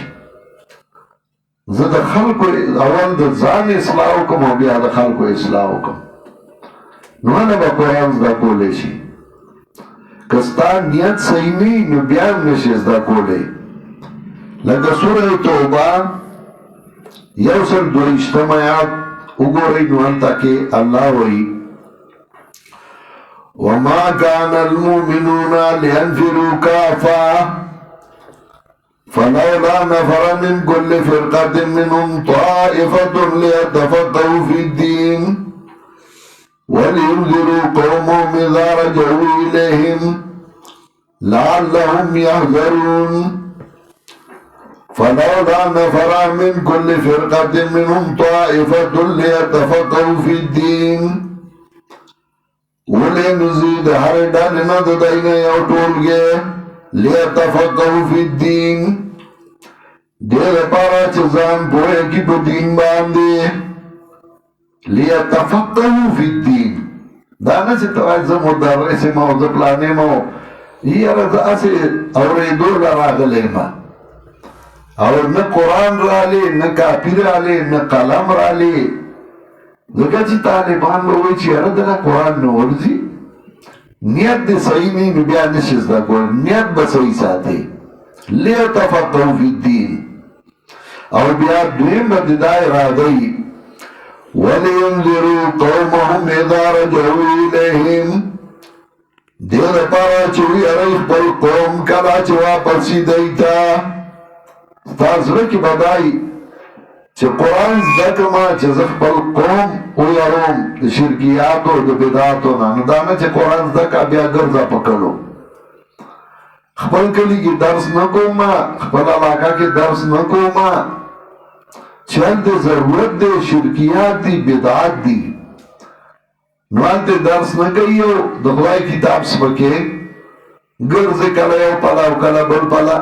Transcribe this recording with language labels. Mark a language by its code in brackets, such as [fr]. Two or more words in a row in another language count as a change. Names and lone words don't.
[ps] زه د خلکو اول د ځان اصلاح وکړم او بیا د خلکو اصلاح وکړم، نو نه به قرآن زده کولی شي. که ستا نیت صحیح نه وي نو بیا هم نشي زده کولی. لکه سوره توبه 122 آیات وګورئ، نو هلته کې الله وایي [ar] وما كان المؤمنون لينفروا كافة فلولا نفر من كل فرقة منهم طائفة ليتفقهوا في الدين ولينذروا قومهم إذا رجعوا إليهم لعلهم يحذرون. فلولا نفر من كل فرقة منهم طائفة ليتفقهوا في الدين ولنزيد [ps] هر ډلې د دوی نه یو ټولګی [ar] ليتفقهوا في الدين، [ps] دې لپاره چې ځان پوهه کړي په دین باندې. [ar] ليتفقهوا في الدين [ps] دا نه چې ته وایې زه مدرس یم او زه پلان یم او یاره زه هسې اورېدو له راغلی یم، او نه قرآن رالی، نه کاپي رالی، نه قلم رالی. ځکه چې طالبان به وایي چې یاره دله قرآن نه ورځي. نیت دې صحیح نه نو بیا نشي زده کولی. نیت به صحیح ساتي. [ar] ليتفقهوا في الدين. [ps] او بیا دویم به د دا اراده وي [ar] ولينذروا قومهم اذا رجعوا اليهم، [ps] دې لپاره چې ویری خپل قوم کله چې واپس شي دوی ته. ستا زړه کې به دا وي چې قرآن زده کړمه چې زه خپل قوم ویروم د شرکیاتو د بدعاتو نه. نو دا نه چې قرآن زده کړه بیا ګرځه په کلو، خپل کلي کې درس نه کومه، خپل علاقه کې درس نه کومه، چې هلته ضرورت دی، شرکیات دي، بدعات دي، نو هلته درس نه کوي او د خدای کتاب سپکې ګرځې، کله یو پله او کله بل پله.